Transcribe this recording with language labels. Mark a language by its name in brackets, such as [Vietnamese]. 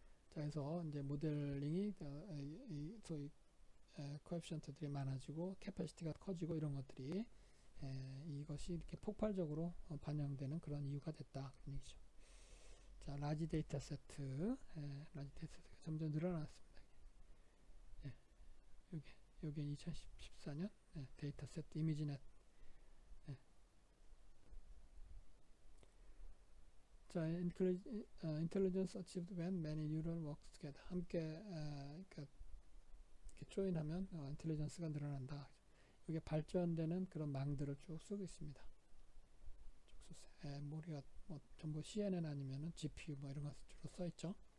[Korean] 자, 그래서 이제 모델링이 소위 코에피션트들이 많아지고 캐퍼시티가 커지고 이런 것들이 이것이 이렇게 폭발적으로 반영되는 그런 이유가 됐다 그런 얘기죠. 자, 라지 데이터 세트, 라지 데이터 세트가 점점 늘어났습니다. 요게 2014년 데이터 세트 이미지넷. [English] 자, intelligence achieved when many neural works together. [Korean] 함께 그러니까 이렇게 조인하면 인텔리전스가 늘어난다. 이게 발전되는 그런 망들을 쭉 쓰고 있습니다. 쭉 쓰세요. 우리가 뭐 전부 CNN 아니면은 GPU 뭐 이런 것 주로 써 있죠.